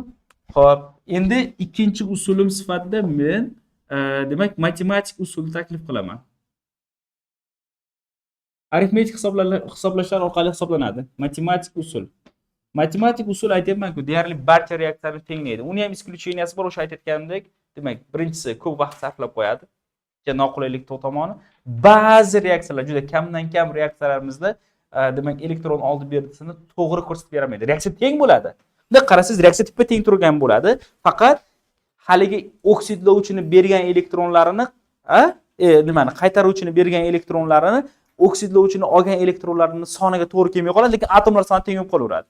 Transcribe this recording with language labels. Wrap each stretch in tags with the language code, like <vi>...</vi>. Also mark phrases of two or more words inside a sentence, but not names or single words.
<uz>Xo'p, endi ikkinchi usulim sifatida men demak matematik usulni taklif qilaman. Arifmetik hisoblashlar orqali hisoblanadi. Matematik usul. Matematik usul aytyapman-ku, deyarli barcha reaksiyani tenglaydi. Uni ham isключенияsi bor, o'sha aytayotganimdek, demak, birinchisi ko'p vaqt sarflab qo'yadi. Noqulaylik tomoni. Ba'zi reaksiyalar, juda kamdan kam reaksiyalarimizda demak, elektron oldi berdisini to'g'ri ko'rsatib beramaydi. Reaksiya teng bo'ladi. Bunda qarasangiz, reaksiya teppa teng turgan bo'ladi. Faqat haligi oksidlovchini bergan elektronlarini, nimani qaytaruvchini bergan elektronlarini oksidlovchini olgan elektronlarning soniga to'g'ri kelmay qoladi, lekin atomlar soni teng bo'lib qolaveradi.</uz>